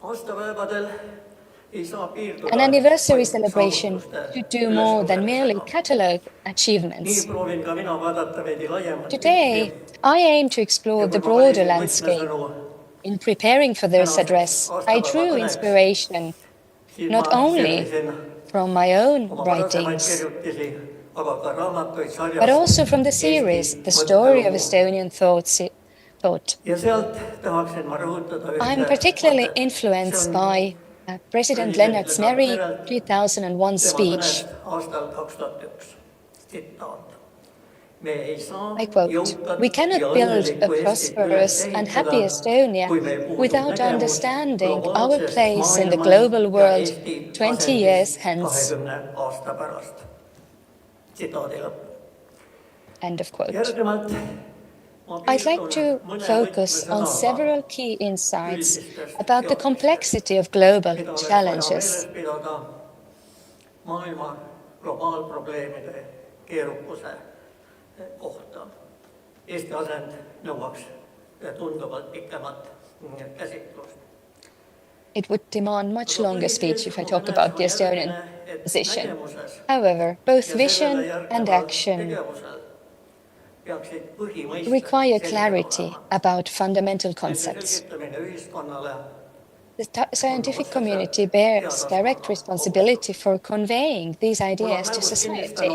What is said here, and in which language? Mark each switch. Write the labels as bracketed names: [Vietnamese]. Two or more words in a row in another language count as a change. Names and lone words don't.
[Estonian] aastapäevadel ei saa piirduda [English] An anniversary [Estonian] vaid [English] celebration [Estonian] saavutuste [English] should do more than merely catalogue [Estonian] Nii [English] achievements. [Estonian] proovin ka mina vaadata veidi laiemat [English] Today, I aim to explore [Estonian] ja [English] the [Estonian] kui ma [English] broader [Estonian] valisin [English] landscape. [Estonian] võtmesõnu [English] In preparing for this [Estonian] tänaseks [English] address, I [Estonian] aastapäeva [English] drew [Estonian] kõneks, [English] inspiration [Estonian] siis [English] not [Estonian] ma [English] only [Estonian] sirvisin [English] from my own [Estonian] oma varasemaid [English] writings, [Estonian] kirjutisi, aga ka raamatuid [English] but [Estonian] sarjast [English] also from the [Estonian] Eesti [English] series The Story of [Estonian] mõttelugu. [English] Estonian Thought. [Estonian] Ja sealt tahaksin ma rõhutada [English] I'm [Estonian] ühte [English] particularly [Estonian] mõtet. [English] influenced [Estonian] See on [English] by President [Estonian] president [English] Lennart's [Estonian] Lennart Meri Merelt 2001 tema [English] speech. [Estonian] kõnest aastal 2001. Tsitaat. Me ei saa [English] I quote, [Estonian] jõukat [English] "We cannot [Estonian] ja [English] build a [Estonian] õnnelikku Eestit üles [English] prosperous and [Estonian] ehitada, [English] happy Estonia [Estonian] kui meil puudub [English] without [Estonian] nägemus [English] understanding our [Estonian] globaalsest [English] place in the maailmast global [Estonian] ja [English] world [Estonian] Eesti [English] 20 years [Estonian] asendist hence." 20 aasta pärast. Tsitaadi lõpp. [English] End of quote. [Estonian] Järgnevalt ma [English] I'd like to [Estonian] piirdun mõne [English] focus on [Estonian] võtmesõnaga [English] several key insights [Estonian] üldistest [English] about the [Estonian] teadmistest, [English] complexity of global [Estonian] mida oleks vaja [English] challenges. [Estonian] meeles pidada maailma globaalprobleemide keerukuse kohta. Eesti asend nõuaks tunduvalt pikemat käsitlust. [English] It would demand much longer speech if I talk about the Estonian position. However, both vision and action require clarity about fundamental concepts. The scientific community bears direct responsibility for conveying these ideas to society.